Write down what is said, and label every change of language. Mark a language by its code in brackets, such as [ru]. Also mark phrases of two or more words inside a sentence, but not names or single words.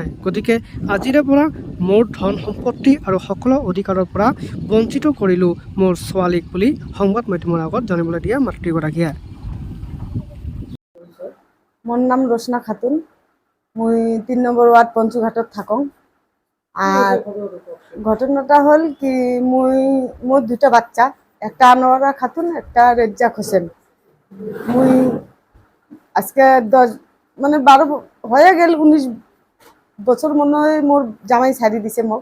[as] গতিকে আজিৰে পৰা মোৰ ধন সম্পত্তি আৰু সকলো অধিকাৰৰ পৰা বঞ্চিত কৰিলোঁ মোৰ ছোৱালীক বুলি সংবাদ মাধ্যমৰ আগত জানিবলৈ দিয়ে মাতৃগৰাকীয়ে। মোৰ নাম ৰচনা খাতুন, মই ৩ নম্বৰ ৱাৰ্ড পঞ্চুঘাটত থাকোঁ। [bn] আর ঘটনাটা হল কি, মোর দুটা বাচ্চা, একটা আনোয়ারা খাতুন, একটা রেজ্জাক হোসেন। মুই আজকে 12 হয়ে গেল, 19 বছর মনে হয় মোর জামাই ছাড়ি দিছে মোক।